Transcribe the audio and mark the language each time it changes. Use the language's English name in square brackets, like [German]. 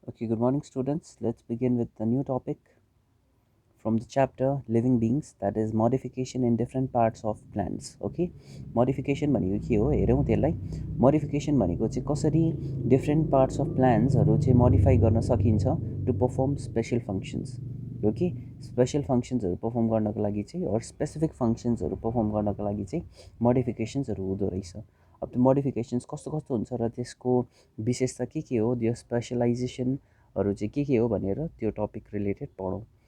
[English] Okay, good morning, students. Let's begin with the new topic from the chapter Living Beings, that is modification in different parts of plants. [Nepali] Okay, modification भनेको के हो हेरौँ त्यसलाई. [English] Modification भनेको चाहिँ कसरी different parts of plants चाहिँ modify गर्न सकिन्छ to perform special functions. Okay, special functionsहरू perform गर्नको लागि चाहिँ or specific functionsहरू perform गर्नको लागि चाहिँ modificationsहरू हुँदो रहेछ. [Nepali] अब त्यो modifications कस्तो कस्तो हुन्छ र त्यसको विशेषता के हो, त्यो स्पेसलाइजेसनहरू चाहिँ के हो भनेर त्यो टपिक रिलेटेड पढौँ.